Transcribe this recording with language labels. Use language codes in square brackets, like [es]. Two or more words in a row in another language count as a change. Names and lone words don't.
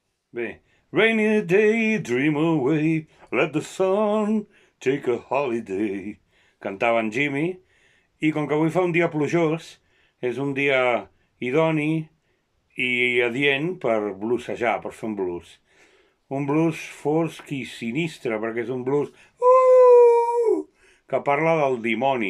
[ca] Bé, [en] rainy day, dream away, let the sun take a holiday. [ca] Cantava en Jimmy. I com que avui fa un dia plujós, és un dia idoni i adient per bluesejar, per fer un blues. Un blues fosc i sinistre, perquè és un blues que parla del dimoni.